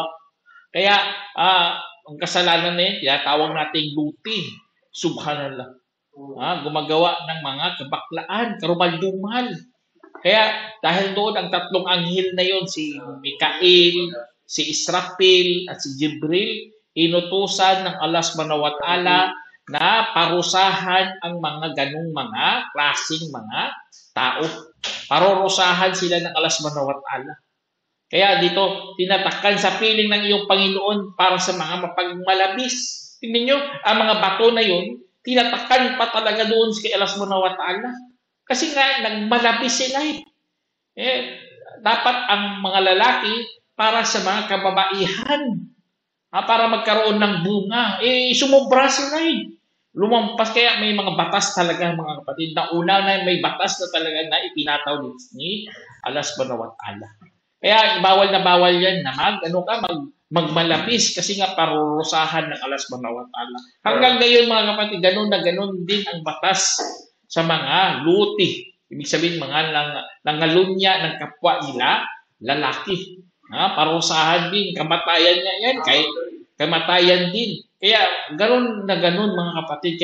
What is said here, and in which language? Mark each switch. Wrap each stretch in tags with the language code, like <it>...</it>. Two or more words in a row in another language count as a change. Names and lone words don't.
<tl>Kaya ang kasalanan na yun, tinatawag nating luti. Subhanallah. Gumagawa ng mga kabaklaan, karumal-dumal. Kaya dahil doon ang tatlong anghel na yon, si Mikael, si Israfil, at si Jibril, inutusan ng Allah</tl> <ar>سبحانه وتعالى</ar> <tl>na parusahan ang mga ganung mga klaseng mga tao. Parurusahan sila ng Allah</tl> <ar>سبحانه وتعالى.</ar> <tl>Kaya dito, tinatakkan sa piling ng iyong Panginoon para sa mga mapagmalabis. Tingnan nyo, ang mga bato na yun, tinatakkan pa talaga doon kay Allah</tl> <ar>سبحانه وتعالى.</ar> <tl>Kasi nga, nagmalabis sila dapat ang mga lalaki para sa mga kababaihan. Para magkaroon ng bunga. Sumobra sila lumampas. Kaya may mga batas talaga, mga kapatid. Na una na may batas na talaga na ipinataw ni Allah</tl> <ar>سبحانه وتعالى.</ar> <tl>Kaya bawal na bawal yan na magmalapis kasi nga parurusahan ng Allah</tl> <ar>سبحانه وتعالى.</ar> <tl>Hanggang ngayon, mga kapatid, ganun na ganun din ang batas sa mga luti. Ibig sabihin, mga nangalunya ng kapwa nila, lalaki. Parusahan din, kamatayan niya yan, kahit kamatayan din. Kaya ganun na ganun, mga kapatid.</tl>